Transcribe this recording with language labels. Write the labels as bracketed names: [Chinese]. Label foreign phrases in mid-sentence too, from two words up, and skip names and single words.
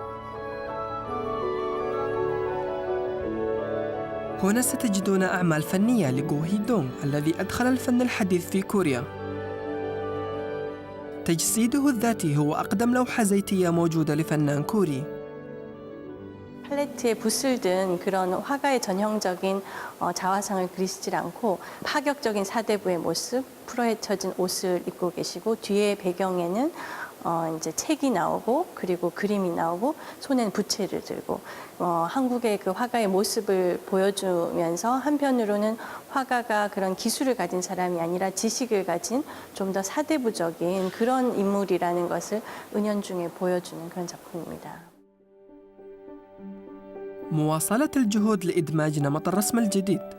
[Arabic] هنا ستجدون أعمال فنية لجو هي دونغ الذي أدخل الفن الحديث في كوريا. تجسيده الذاتي هو أقدم لوحة زيتية موجودة لفنان كوري. [Korean] 팔레트에 붓을 든 그런 화가의 전형적인 자화상을 그리시질 않고 파격적인 사대부의 모습, 풀어헤쳐진 옷을 입고 계시고 뒤에 배경에는 이제 책이 나오고 그리고 그림이 나오고 손에는 부채를 들고 한국의 그 화가의 모습을 보여주면서 한편으로는 화가가 그런 기술을 가진 사람이 아니라 지식을 가진 좀 더 사대부적인 그런 인물이라는 것을 은연중에 보여주는 그런 작품입니다. [Arabic] مواصلة الجهود لإدماج نمط الرسم الجديد.